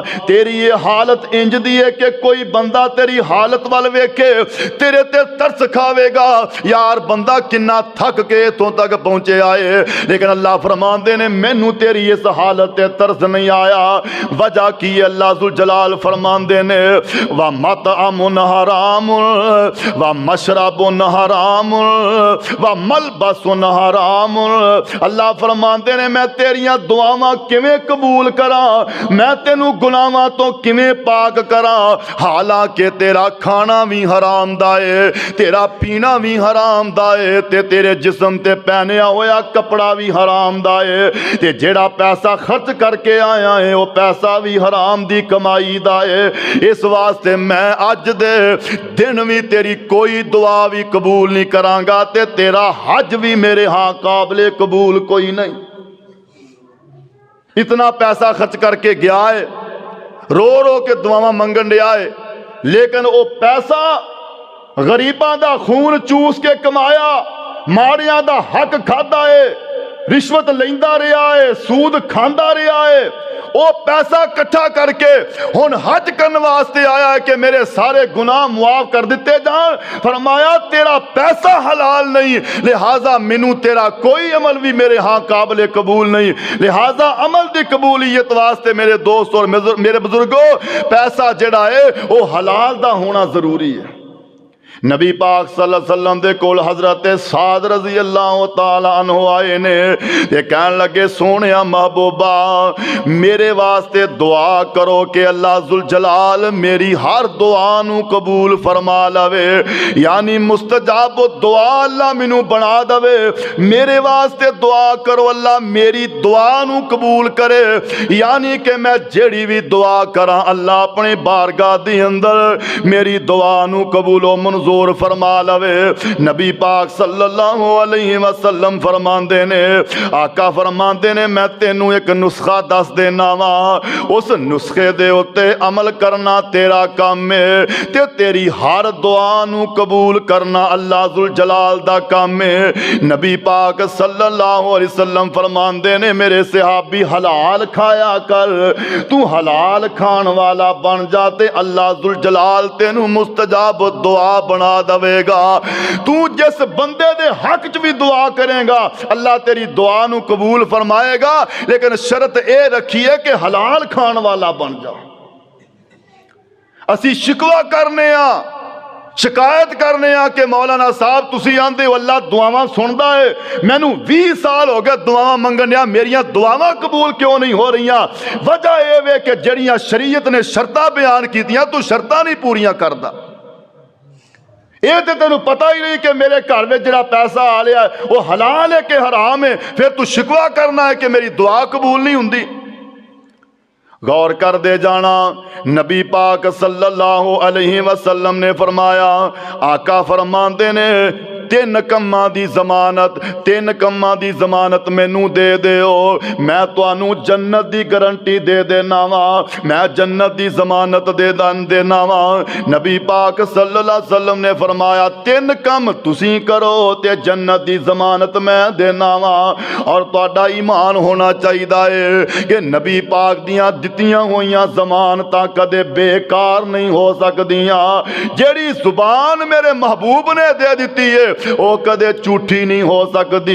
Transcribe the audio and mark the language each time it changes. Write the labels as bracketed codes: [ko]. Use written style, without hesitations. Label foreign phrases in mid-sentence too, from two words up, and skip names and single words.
[pa] تیری یہ حالت اینج دی ہے کہ کوئی بندہ تیری حالت وال ویکھے تیرے تے ترس کھاوے گا، یار بندہ کنّا تھک کے ایتھوں تک پہنچے آئے. لیکن اللہ فرماتے نے مینوں تیری اس حالت تے ترس نہیں آیا. وجہ کی ہے؟ اللہ ذوالجلال فرماتے نے [ar] ومطعمٌ حرامٌ ومشربٌ حرامٌ وملبسٌ حرامٌ. [pa] اللہ فرماتے نے میں تیریاں دعاواں کیویں قبول کراں، میں تینوں گناہاں توں کیویں پاک کراں، حالانکہ تیرا کھانا بھی حرام دا ہے، تیرا پینا بھی حرام دا ہے، تے تیرے جسم تے پہنیا ہویا کپڑا بھی حرام دا ہے، تے جیڑا پیسہ خرچ کرکے آیا ہے وہ پیسہ بھی حرام دی کمائی دا ہے. اس واسطے میں اج دے دن بھی تیری کوئی دعا بھی قبول نہیں کرانگا، تے تیرا حج بھی میرے ہاں قابلِ قبول کوئی نہیں. اتنا پیسہ خرچ کرکے گیا ہے، رو رو کے دعاواں منگن دیا ہے، لیکن وہ پیسہ غریباں دا خون چوس کے کمایا، ماڑیاں دا حق کھادا ہے، رشوت لیندا رہا ہے، سود کھاندا رہا ہے. وہ پیسہ اکٹھا کرکے ہن حج کرنے واسطے آیا ہے کہ میرے سارے گناہ معاف کر دتے جان. فرمایا تیرا پیسہ حلال نہیں، لہٰذا مینوں تیرا کوئی عمل بھی میرے ہاں قابلِ قبول نہیں. لہٰذا عمل کی قبولیت واسطے میرے دوست اور میرے بزرگوں پیسہ جیہڑا ہے وہ حلال دا ہونا ضروری ہے. نبی پاک [ar] صلى الله عليه وسلم [pa] دے کول حضرت سعد [ar] رضي الله تعالى عنه [pa] آئے نے تے کہن لگے سوہنیا محبوبا میرے واسطے دعا کرو کہ اللہ ذوالجلال میری ہر دعا نوں قبول فرما لوے، یعنی مستجاب دعا اللہ مینوں بنا دوے. میرے واسطے دعا کرو اللہ میری دعا نوں قبول کرے، یعنی کہ میں جیڑی بھی دعا کراں اللہ اپنے بارگاہ دے اندر میری دعا نوں قبولو منظور جور فرما لوے. نبی پاک [ar] صلى الله عليه وسلم [pa] فرماندے نے، آقا فرماندے نے میں تینوں ایک نسخہ دس دینا واں، اس نسخے دے اتے عمل کرنا تیرا کام ہے، تے تیری ہر دعا نوں قبول کرنا اللہ ذوالجلال دا کام ہے. نبی پاک [ar] صلى الله عليه وسلم [pa] فرماندے نے میرے صحابی حلال کھایا کر، تو حلال کھان والا بن جا تے اللہ ذوالجلال تینوں مستجاب دعا بنا دوے گا. تو جس بندے دے حق چ بھی دعا کرے گا اللہ تیری دعا نوں قبول فرمائے گا، لیکن شرط اے رکھی ہے کہ حلال کھان والا بن جا. اسی شکوہ کرنے آں، شکایت کرنے آں کہ مولانا صاحب تسی آندے ہو اللہ دعاواں سندا ہے، مینوں 20 سال ہو گئے دعاواں منگن آں، میریاں دعاواں قبول کیوں نہیں ہو رہی? وجہ یہ وے کہ جیڑیاں شریعت نے شرطاں بیان کیتیاں تو شرطاں نہیں پوریاں کردا. یہ تو تین پتا ہی نہیں کہ میرے گھر میں جرا پیسہ آ لیا وہ حلال ہے کہ حرام ہے، پھر تو شکوہ کرنا ہے کہ میری دعا قبول نہیں ہندی. غور کر دے جانا، نبی پاک [ar] صلى الله عليه وسلم [pa] نے فرمایا، آقا فرماندے نے تین کماں دی ضمانت، تین کماں دی ضمانت مینوں دے دیو، میں تہانوں جنت دی گارنٹی دے دینا واں، میں جنت دی ضمانت دے دینا واں. نبی پاک [ar] صلى الله عليه وسلم [pa] نے فرمایا تین کم تسی کرو تے جنت دی ضمانت میں دینا واں. اور تہاڈا ایمان ہونا چاہیدا ہے کہ نبی پاک دیاں دتیاں ہوئیاں ضمانتاں کدے بیکار نہیں ہو سکدیاں. جیڑی زبان میرے محبوب نے دے دتی ہے وہ کدے جھوٹی نہیں ہو سکتی.